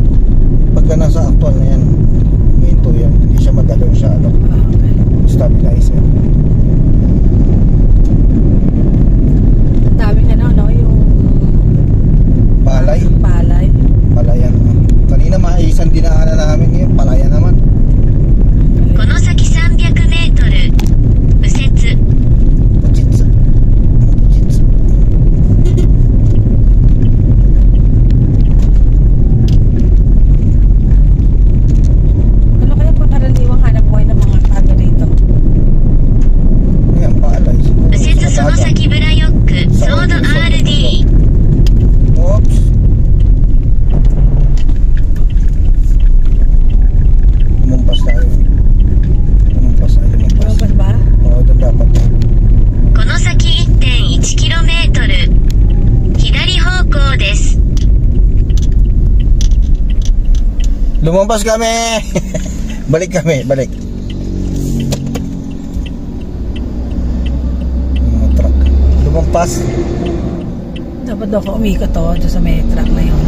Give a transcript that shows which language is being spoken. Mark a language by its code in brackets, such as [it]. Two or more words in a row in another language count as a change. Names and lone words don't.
[tl] Pagka nasa actual na yan, minto yan. Hindi siya magalaw siya. Ano, Ah, okay. stabilizer. Ang daming ano, no? Yung Palay. palay. Palayan. Kanina maisan dinaanan namin ngayon. Palayan naman. [ja] この先 300m 右折。 [tl] Pachitsa. Pachitsa. Ano kaya pangkaraniwang hanap buhay ng mga taga dito? Ayan, palay. [ja] 右折その先ブラヨックソード RD。 [tl] Oops. Lumumpas tayo. Lumumpas tayo, lumumpas. Lumabas ba? Oo, doon dapat. [ja] この先 1.1km 左方向です。 [tl] Lumumpas kami! Balik kami, balik. Mga truck. Lumumpas. Dapat daw ako umikot to dyan sa may truck na yun.